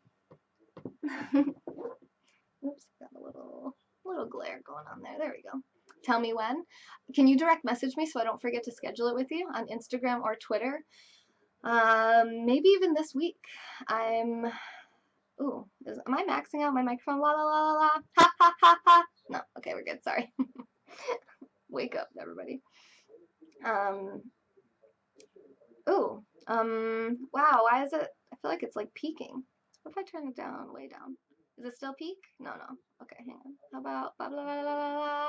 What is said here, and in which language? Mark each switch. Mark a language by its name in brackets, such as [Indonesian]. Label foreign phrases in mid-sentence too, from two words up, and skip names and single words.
[English] Oops, got a little glare going on there. There we go. Tell me when. Can you direct message me so I don't forget to schedule it with you on Instagram or Twitter? Maybe even this week. Ooh, am I maxing out my microphone? La la la la la. Ha ha ha ha. No, okay, we're good. Sorry. Wake up, everybody. Ooh, wow, why is it? I feel like it's like peaking. What if I turn it down, way down? Is it still peak? No, no. Okay, hang on. How about blah blah blah blah blah?